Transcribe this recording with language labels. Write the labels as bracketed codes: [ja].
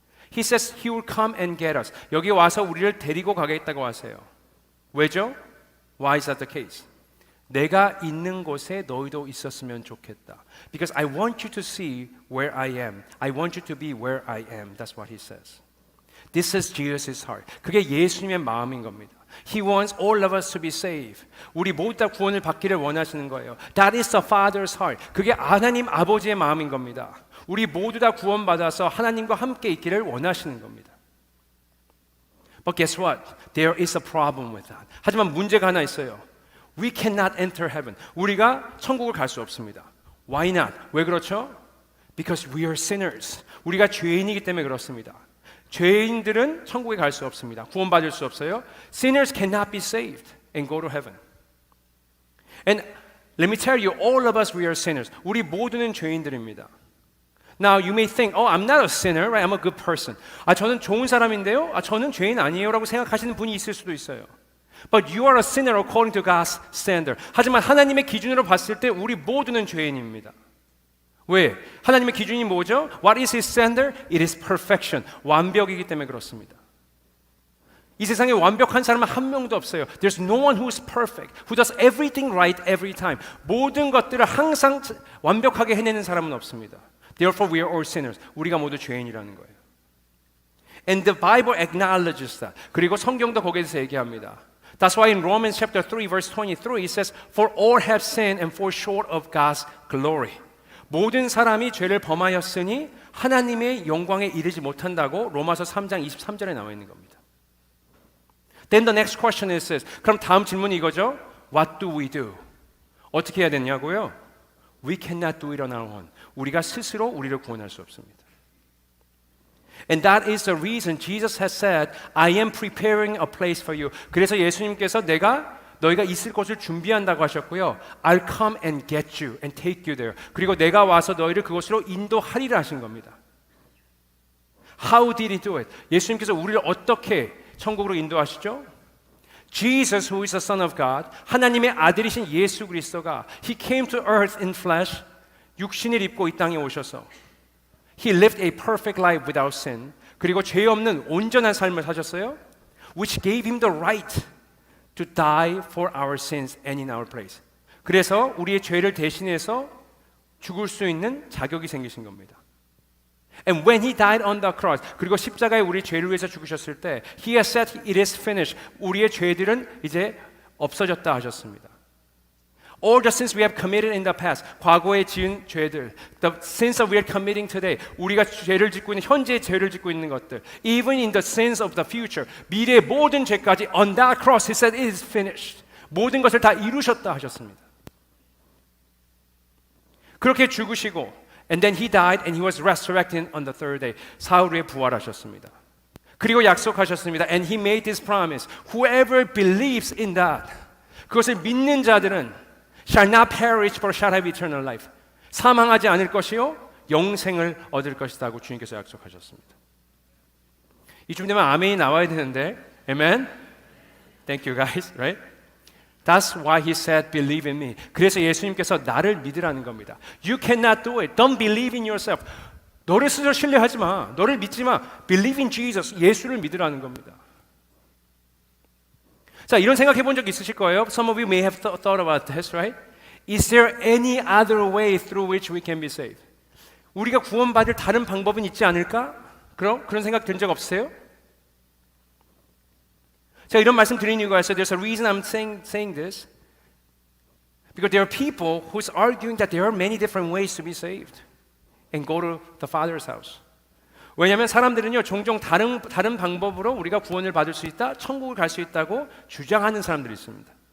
[en] He says he will come and get us. [ko] 여기 와서 우리를 데리고 가겠다고 하세요. 왜죠? [en] Why is that the case? [ko] 내가 있는 곳에 너희도 있었으면 좋겠다. [en] Because I want you to see where I am. I want you to be where I am. That's what he says. This is Jesus' heart. [ko] 그게 예수님의 마음인 겁니다. [en] He wants all of us to be saved. [ko] 우리 모두 다 구원을 받기를 원하시는 거예요. [en] That is the Father's heart. [ko] 그게 하나님 아버지의 마음인 겁니다. 우리 모두 다 구원받아서 하나님과 함께 있기를 원하시는 겁니다. [en] But guess what? There is a problem with that. [ko] 하지만 문제가 하나 있어요. [en] We cannot enter heaven. [ko] 우리가 천국을 갈 수 없습니다. [en] Why not? [ko] 왜 그렇죠? [en] Because we are sinners. [ko] 우리가 죄인이기 때문에 그렇습니다. 죄인들은 천국에 갈 수 없습니다. 구원받을 수 없어요. [en] Sinners cannot be saved and go to heaven. And let me tell you, all of us, we are sinners. [ko] 우리 모두는 죄인들입니다. [en] Now you may think, oh, I'm not a sinner, right? I'm a good person. [ko] 저는 좋은 사람인데요. 저는 죄인 아니에요라고 생각하시는 분이 있을 수도 있어요. [en] But you are a sinner according to God's standard. [ko] 하지만 하나님의 기준으로 봤을 때 우리 모두는 죄인입니다. 왜? 하나님의 기준이 뭐죠? [en] What is His standard? It is perfection. [ko] 완벽이기 때문에 그렇습니다. 이 세상에 완벽한 사람은 한 명도 없어요. [en] There's no one who is perfect, who does everything right every time. [ko] 모든 것들을 항상 완벽하게 해내는 사람은 없습니다. [en] Therefore, we are all sinners. [ko] 우리가 모두 죄인이라는 거예요. [en] And the Bible acknowledges that. [ko] 그리고 성경도 거기에 대해서 얘기합니다. [en] That's why in Romans chapter 3, verse 23, it says, For all have sinned and fall short of God's glory. [ko] 모든 사람이 죄를 범하였으니 하나님의 영광에 이르지 못한다고 로마서 3장 23절에 나와 있는 겁니다. [en] Then the next question is this. [ko] 그럼 다음 질문이 이거죠. [en] What do we do? [ko] 어떻게 해야 되냐고요? [en] We cannot do it on our own. [ko] 우리가 스스로 우리를 구원할 수 없습니다. [en] And that is the reason Jesus has said, I am preparing a place for you. [ko] 그래서 예수님께서 너희가 있을 곳을 준비한다고 하셨고요. [en] I'll come and get you and take you there. [ko] 그리고 내가 와서 너희를 그곳으로 인도하리라 하신 겁니다. [en] How did he do it? [ko] 예수님께서 우리를 어떻게 천국으로 인도하시죠? [en] Jesus, who is the Son of God, [ko] 하나님의 아들이신 예수 그리스도가 [en] He came to earth in flesh, [ko] 육신을 입고 이 땅에 오셔서 [en] He lived a perfect life without sin. [ko] 그리고 죄 없는 온전한 삶을 사셨어요. [en] Which gave Him the right to die for our sins and in our place. [ko] 그래서 우리의 죄를 대신해서 죽을 수 있는 자격이 생기신 겁니다. [en] And when He died on the cross, [ko] 그리고 십자가에 우리 죄를 위해서 죽으셨을 때 [en] He has said it is finished. [ko] 우리의 죄들은 이제 없어졌다 하셨습니다. [en] All the sins we have committed in the past, [ko] 과거에 지은 죄들, [en] the sins that we are committing today, [ko] 우리가 죄를 짓고 있는 현재의 죄를 짓고 있는 것들, [en] even in the sins of the future, [ko] 미래의 모든 죄까지 [en] on that cross, He said it is finished. [ko] 모든 것을 다 이루셨다 하셨습니다. 그렇게 죽으시고, [en] And then he died and he was resurrected on the third day. [ko] 사흘 후에 부활하셨습니다. 그리고 약속하셨습니다. [en] And he made this promise. Whoever believes in that. [ko] 그것을 믿는 자들은 [en] shall not perish but shall have eternal life. [ko] 사망하지 않을 것이요 영생을 얻을 것이다고 주님께서 약속하셨습니다. 이쯤 되면 아멘이 나와야 되는데, amen? [en] Thank you guys, right? That's why he said, believe in me. [ko] 그래서 예수님께서 나를 믿으라는 겁니다. [en] You cannot do it. Don't believe in yourself. [ko] 너를 스스로 신뢰하지 마. 너를 믿지 마. [en] Believe in Jesus. [ko] 예수를 믿으라는 겁니다. 자, 이런 생각해 본 적 있으실 거예요. [en] Some of you may have thought about this, right? Is there any other way through which we can be saved? [ko] 우리가 구원받을 다른 방법은 있지 않을까? 그런 생각 든 적 없으세요? 제가 이런 말씀 드리는 이유가 있어요. [en] There's a reason I'm saying this. Because there are people who's arguing that there are many different ways to be saved and go to the Father's house. [ko] 왜냐하면 사람들은요 종종 다른 방법으로 우리가 구원을 받을 수 있다, 천국을 갈 수 있다고 주장하는 사람들이 있습니다.